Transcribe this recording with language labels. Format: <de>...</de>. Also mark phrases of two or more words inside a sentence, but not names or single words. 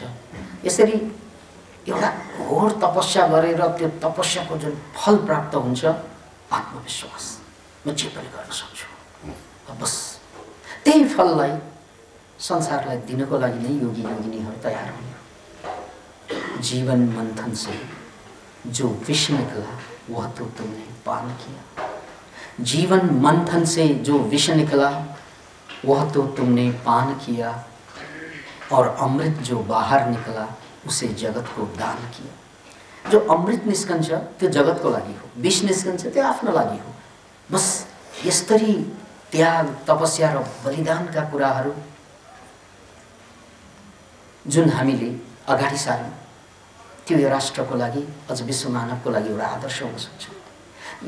<ne>यसरी एउटा घोर तपस्या गरेर त्यो तपस्याको जुन फल प्राप्त हुन्छ, आत्मविश्वास, म जे पनि गर्न सक्छु, बस त्यही फललाई संसारलाई दिनको लागि नै योगी योगिनीहरू तयार हुने।</ne> <hi>जीवन मंथन से जो विष निकला वह तो तुमने पान किया। जीवन मंथन से जो विष निकला वह तो तुमने पान किया, और अमृत जो बाहर निकला उसे जगत को दान किया।</hi> <ne>जो अमृत निस्कन्छ त्यो जगतको लागि हो, विष निस्कन्छ त्यो आफ्नो लागि हो। बस यसरी त्याग, तपस्या र बलिदानका कुराहरू जुन हामीले अगाडि सार्यौं त्यो यो राष्ट्रको लागि, अझ विश्व मानवको लागि एउटा आदर्श हुन सक्छ।</ne>